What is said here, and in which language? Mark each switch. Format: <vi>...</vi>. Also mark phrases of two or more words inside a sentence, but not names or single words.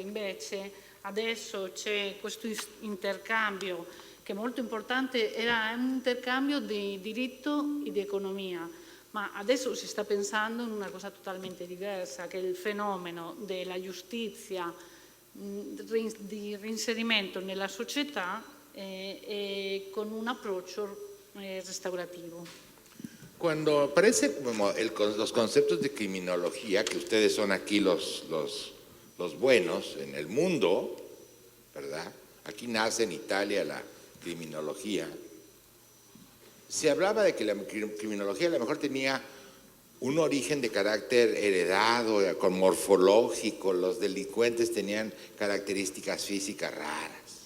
<it>Invece adesso c'è questo intercambio che è molto importante, era un intercambio di diritto e di economia, ma adesso si sta pensando in una cosa totalmente diversa, che è il fenomeno della giustizia di reinserimento nella società e con un approccio restaurativo.</it> <es>Cuando aparece como los conceptos de criminología, que ustedes son aquí los buenos en el mundo, ¿verdad? Aquí nace en Italia la criminología. Se hablaba de que la criminología a lo mejor tenía un origen de carácter heredado, con morfológico, los delincuentes tenían características físicas raras.</es>